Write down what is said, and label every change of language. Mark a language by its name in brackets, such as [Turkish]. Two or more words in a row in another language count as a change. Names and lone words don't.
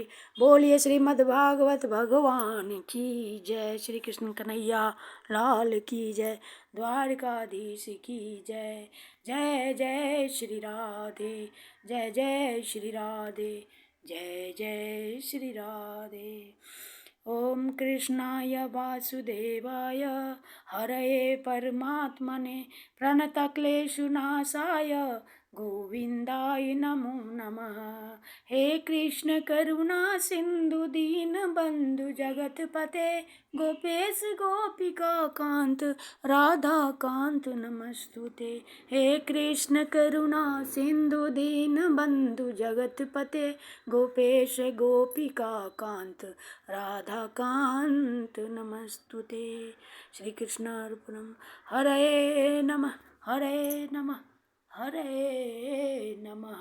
[Hindi] बोलिए श्रीमद्भागवत भगवान की जय। श्री कृष्ण कन्हैया लाल की जय। द्वारकाधीश की जय। जय जय श्री राधे, जय जय श्री राधे, जय जय श्री राधे। [Sanskrit] ओम कृष्णाय वासुदेवाय हरये परमात्मने प्रणतक्लेशनाशाय गोविंदाय नमो नमः। हे कृष्ण करुणा सिंधु दीन बंधु जगतपते गोपेश गोपिका कांत राधा कांत नमस्तुते। हे कृष्ण करुणा सिंधु दीन बंधु जगतपते गोपेश गोपिका कांत राधा कांत नमस्तुते। श्री कृष्ण अर्पणम। हरे नमः हरे नमः हरे नमः।